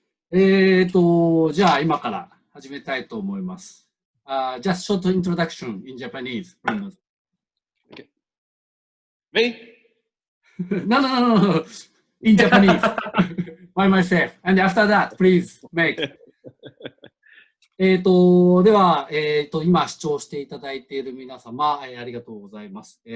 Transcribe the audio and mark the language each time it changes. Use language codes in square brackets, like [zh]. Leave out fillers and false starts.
[ja] じゃあ今から始めたいと思います。 [en] Just short introduction in Japanese. Okay. Me? No. In Japanese. By myself. And after that, please make. [ja] では、今視聴していただいている皆様、ありがとうございます。